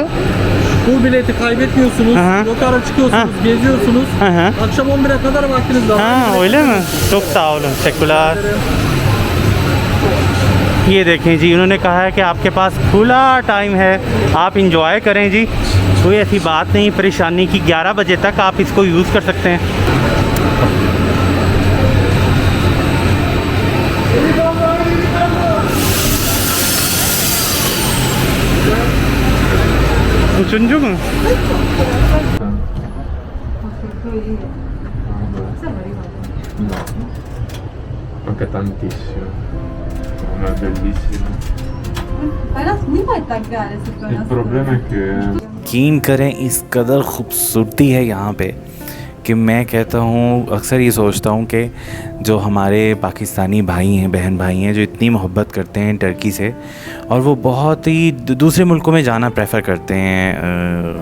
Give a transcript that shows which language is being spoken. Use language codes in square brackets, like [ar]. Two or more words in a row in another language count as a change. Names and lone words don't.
[tr] Bu bileti kaybetmiyorsunuz. Aha. Yukarı çıkıyorsunuz, geziyorsunuz. Aha. Akşam 11'e kadar vaktiniz var. हाँ öyle mi? çok sağ olun, teşekkürler। [hi] ये देखें जी, उन्होंने कहा है कि आपके पास खुला टाइम है, आप इंजॉय करें जी, कोई ऐसी बात नहीं परेशानी की। 11 बजे तक आप इसको यूज़ कर सकते हैं। [tr] Üçüncü mü? [it] Anche tantissimo, ma è bellissimo. [hi] नहीं पता क्या है [it] Il problema è che [hi] यकीन करें, इस कदर खूबसूरती है यहाँ पे कि मैं कहता हूँ, अक्सर ये सोचता हूँ कि जो हमारे पाकिस्तानी भाई हैं, बहन भाई हैं, जो इतनी मोहब्बत करते हैं टर्की से, और वो बहुत ही दूसरे मुल्कों में जाना प्रेफर करते हैं।